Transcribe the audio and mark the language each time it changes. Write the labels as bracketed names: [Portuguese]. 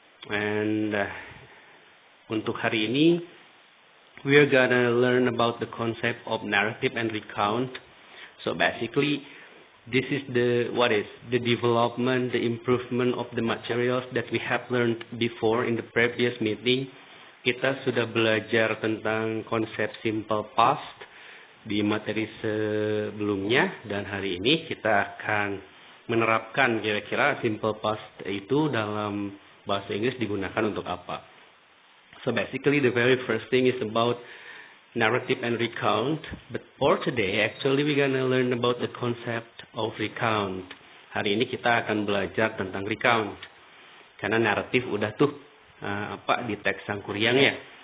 [English] And untuk hari ini, we are gonna learn about the concept of narrative and recount. So basically, this is the development, the improvement of the materials that we have learned before in the previous meeting. [Indonesian] Kita sudah belajar tentang konsep simple past di materi sebelumnya, dan hari ini kita akan menerapkan kira-kira simple past itu dalam bahasa Inggris digunakan untuk apa. [English] So basically the very first thing is about narrative and recount. But for today, actually we're gonna learn about the concept of recount. [Indonesian] Hari ini kita akan belajar tentang recount. Karena naratif udah tuh di teks Sangkuriang ya.